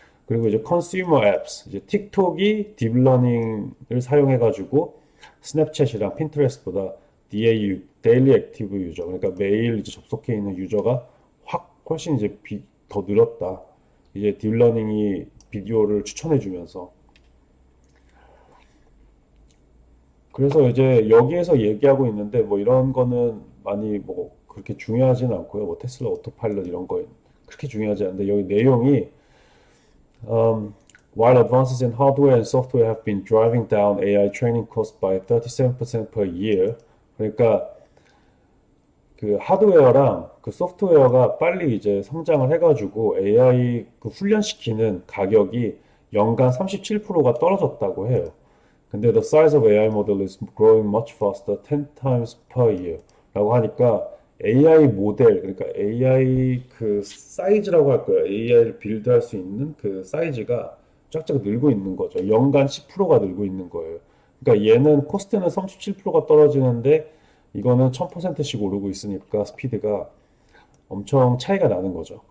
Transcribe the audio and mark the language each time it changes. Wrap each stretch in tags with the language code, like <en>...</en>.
<ko>그리고 이제 컨슈머 앱스, 이제 틱톡이 딥러닝을 사용해가지고 스냅챗이랑 핀트레스트보다 DAU, 데일리 액티브 유저, 그러니까 매일 이제 접속해 있는 유저가 훨씬 이제 더 늘었다. 이제 딥러닝이 비디오를 추천해주면서. 그래서 이제 여기에서 얘기하고 있는데, 뭐 이런 거는 많이 뭐 그렇게 중요하진 않고요. 뭐 테슬라 오토파일럿 이런 거 그렇게 중요하지 않은데, 여기 내용이</ko> <en>Um, while advances in hardware and software have been driving down AI training costs by 37% per year.</en> <ko>그러니까 그 하드웨어랑 그 소프트웨어가 빨리 이제 성장을 해가지고 AI 그 훈련시키는 가격이 연간 37%가 떨어졌다고 해요. 근데</ko> <en>the size of AI model is growing much faster, 10 times per year.</en> <ko>라고 하니까 AI 모델, 그러니까 AI 그 사이즈라고 할 거예요. AI를 빌드할 수 있는 그 사이즈가 쫙쫙 늘고 있는 거죠. 연간 10%가 늘고 있는 거예요. 그러니까 얘는 코스트는 37%가 떨어지는데 이거는 1000%씩 오르고 있으니까 스피드가 엄청 차이가 나는 거죠.</ko>